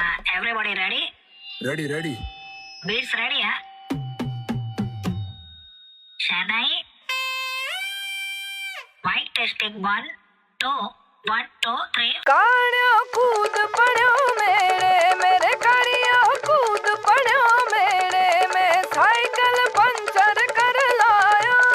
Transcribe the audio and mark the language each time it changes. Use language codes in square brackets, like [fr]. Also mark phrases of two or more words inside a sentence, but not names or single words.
[en] Everybody ready? Ready, ready. Beats ready, huh? Shanai. Mic testing 1, 2, 1, 2, 3. [hi] कान्या कूद पड़ो मेरे कानिया कूद पड़ो मेरे मैं साइकिल पंचर कर लाया